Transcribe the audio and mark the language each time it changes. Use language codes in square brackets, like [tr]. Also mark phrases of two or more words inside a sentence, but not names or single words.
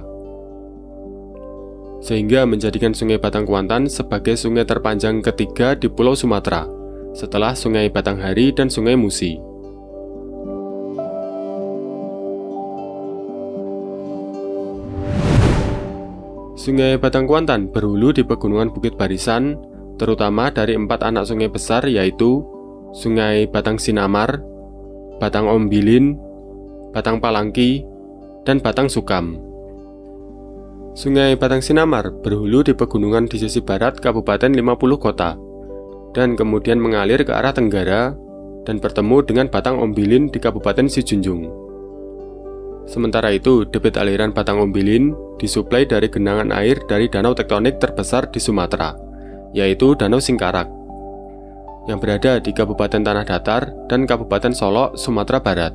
[id] Sehingga menjadikan Sungai Batang Kuantan sebagai sungai terpanjang ketiga di Pulau Sumatera, setelah Sungai Batanghari dan Sungai Musi. Sungai Batang Kuantan berhulu di Pegunungan Bukit Barisan, terutama dari 4 anak sungai besar, yaitu Sungai Batang Sinamar, Batang Ombilin, Batang Palangki, dan Batang Sukam. Sungai Batang Sinamar berhulu di pegunungan di sisi barat Kabupaten 50 Kota, dan kemudian mengalir ke arah tenggara dan bertemu dengan Batang Ombilin di Kabupaten Sijunjung. Sementara itu, debit aliran Batang Ombilin disuplai dari genangan air dari danau tektonik terbesar di Sumatera, yaitu Danau Singkarak, yang berada di Kabupaten Tanah Datar dan Kabupaten Solok, Sumatera Barat.